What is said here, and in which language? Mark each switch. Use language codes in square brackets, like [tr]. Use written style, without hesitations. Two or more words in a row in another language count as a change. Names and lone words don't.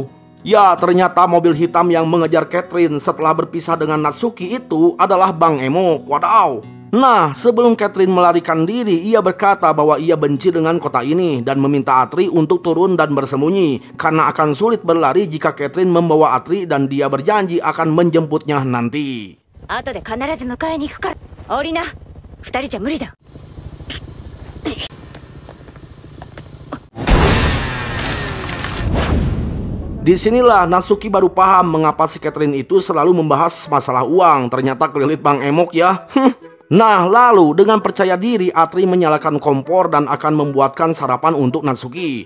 [id] Ya, ternyata mobil hitam yang mengejar Catherine setelah berpisah dengan Natsuki itu adalah Bang Emok. Wadaw. Nah, sebelum Catherine melarikan diri, ia berkata bahwa ia benci dengan kota ini dan meminta Atri untuk turun dan bersembunyi karena akan sulit berlari jika Catherine membawa Atri dan dia berjanji akan menjemputnya nanti. [ja] 後で必ず迎えに行くから降りな。二人じゃ無理だ。 [id] Disinilah Natsuki baru paham mengapa si Catherine itu selalu membahas masalah uang. Ternyata kelilit Bang Emok ya. Nah, lalu dengan percaya diri Atri menyalakan kompor dan akan membuatkan sarapan untuk Natsuki.